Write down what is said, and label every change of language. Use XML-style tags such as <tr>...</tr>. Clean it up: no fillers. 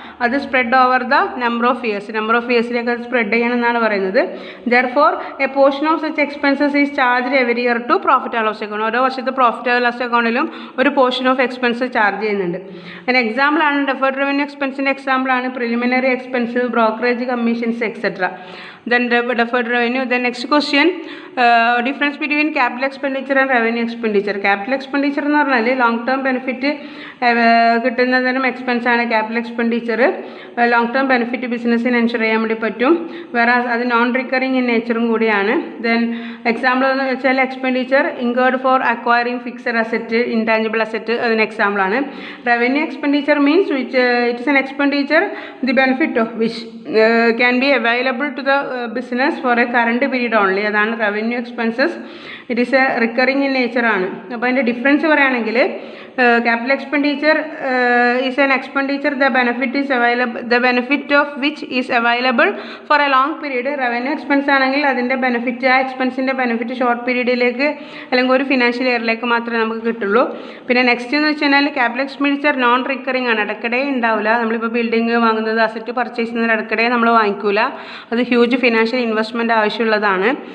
<ml>അത് spread over the number of ഇയേഴ്സിലേക്ക് അത് spread ചെയ്യണമെന്നാണ് പറയുന്നത്.</ml> <en>Therefore a portion of such expenses is charged every year to profit and loss account.</en> <ml>ഓരോ വർഷത്തെ profit and loss അക്കൗണ്ടിലും ഒരു portion of expense charge ചെയ്യുന്നുണ്ട്. അതിന് എക്സാമ്പിളാണ് ഡെഫേർഡ് റവന്യൂ എക്സ്പെൻസിൻ്റെ എക്സാമ്പിളാണ് preliminary expense, brokerage commissions etcetera.</ml> <en>then deferred revenue. Then next question, difference between capital expenditure and revenue expenditure.</en> <ml>Capital expenditure എന്ന് പറഞ്ഞാൽ long term benefit കിട്ടുന്ന തരം expense ആണ് capital expenditure. Long term benefit ബിസിനസ്സിന് ensure ചെയ്യാൻ വേണ്ടി പറ്റും, വേറെ അത് നോൺ റിക്കറിങ് ഇൻ നേച്ചറും കൂടിയാണ്.</ml> <en>then example</en> <ml>എന്ന് വെച്ചാൽ</ml> <en>expenditure incurred for acquiring fixed asset, intangible asset,</en> <ml>അതിന് എക്സാമ്പിളാണ്.</ml> <en>Revenue expenditure means which it is an expenditure the benefit of which can be available to the business for a current period only.</en> <ml>അതാണ്</ml> <en>Revenue expenses. It is a recurring in nature ആണ്.</en> <ml>അപ്പോൾ അതിൻ്റെ difference പറയുകയാണെങ്കിൽ</ml> <en>capital expenditure is an expenditure the benefit of which is available for a long period.</en> <ml>Revenue expense ആണെങ്കിൽ അതിൻ്റെ benefit, ആ എക്സ്പെൻസിൻ്റെ benefit short പീരീഡിലേക്ക് അല്ലെങ്കിൽ ഒരു ഫിനാൻഷ്യൽ ഇയറിലേക്ക് മാത്രമേ നമുക്ക് കിട്ടുള്ളൂ. പിന്നെ നെക്സ്റ്റ് എന്ന് വെച്ച് കഴിഞ്ഞാൽ ക്യാപിറ്റൽ എക്സ്പെൻഡിച്ചർ നോൺ റിക്കറിങ് ആണ്, ഇടയ്ക്കിടെ ഉണ്ടാവില്ല. നമ്മളിപ്പോൾ ബിൽഡിംഗ് വാങ്ങുന്നത്, അസറ്റ് പർച്ചേസ് ചെയ്യുന്നത് ഇടയ്ക്കിടെ നമ്മൾ വാങ്ങിക്കൂല, അത് ഹ്യൂജ് ഫിനാൻഷ്യൽ ഇൻവെസ്റ്റ്മെൻറ്റ് ആവശ്യമുള്ളതാണ്.</ml>